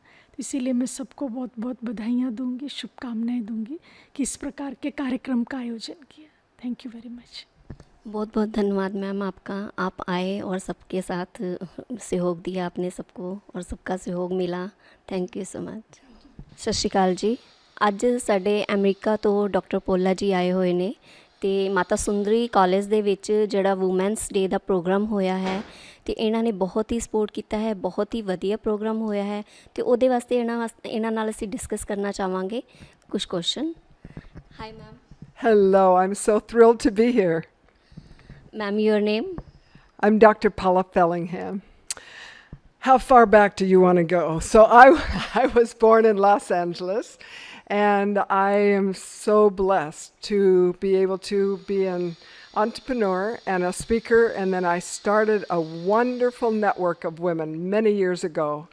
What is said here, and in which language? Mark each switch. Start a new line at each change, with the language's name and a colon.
Hindi: तो इसीलिए मैं सबको बहुत बहुत बधाइयाँ दूंगी, शुभकामनाएं दूंगी कि इस प्रकार के कार्यक्रम का आयोजन किया।
English: Thank you very much.
Hindi: बहुत बहुत धन्यवाद मैम आपका। आप आए और सबके साथ सहयोग दिया आपने सबको, और सबका सहयोग मिला।
English: Thank you so much.
Punjabi: ਸਤਿ ਸ਼੍ਰੀ ਅਕਾਲ ਜੀ। ਅੱਜ ਸਾਡੇ ਅਮਰੀਕਾ ਤੋਂ ਡਾਕਟਰ ਪੋਲਾ ਜੀ ਆਏ ਹੋਏ ਨੇ ਅਤੇ ਮਾਤਾ ਸੁੰਦਰੀ ਕਾਲਜ ਦੇ ਵਿੱਚ ਜਿਹੜਾ ਵੂਮੈਨਸ ਡੇ ਦਾ ਪ੍ਰੋਗਰਾਮ ਹੋਇਆ ਹੈ, ਅਤੇ ਇਹਨਾਂ ਨੇ ਬਹੁਤ ਹੀ ਸਪੋਰਟ ਕੀਤਾ ਹੈ, ਬਹੁਤ ਹੀ ਵਧੀਆ ਪ੍ਰੋਗਰਾਮ ਹੋਇਆ ਹੈ। ਅਤੇ ਉਹਦੇ ਵਾਸਤੇ ਇਹਨਾਂ ਨਾਲ ਅਸੀਂ ਡਿਸਕਸ ਕਰਨਾ ਚਾਹਾਂਗੇ ਕੁਝ question.
English: Hi ma'am. Hello, I'm so thrilled to be here. Ma'am your name? I'm Dr. Paula Fellingham. How far back do you want to go? So I was born in Los Angeles, and I am so blessed to be able to be an entrepreneur and a speaker, and then I started a wonderful network of women many years ago.